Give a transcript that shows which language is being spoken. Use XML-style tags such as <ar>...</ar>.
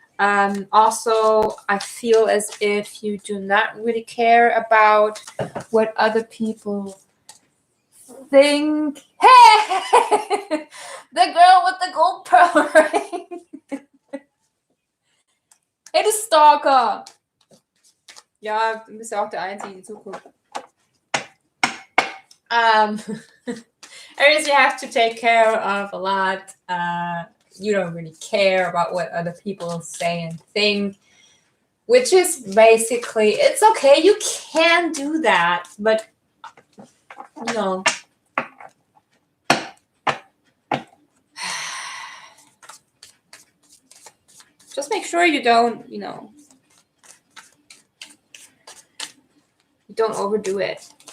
<en>Also, I feel as if you do not really care about what other people think. Hey, the girl with the gold pearl ring.</en> <de>Hey, du Stalker. Ja, du bist ja auch der Einzige, die zuguckt.</de> <en>Aries, you have to take care of a lot. You don't really care about what other people say and think, which is basically, it's okay. You can do that, but you know, just make sure you don't, you don't overdo it.</en>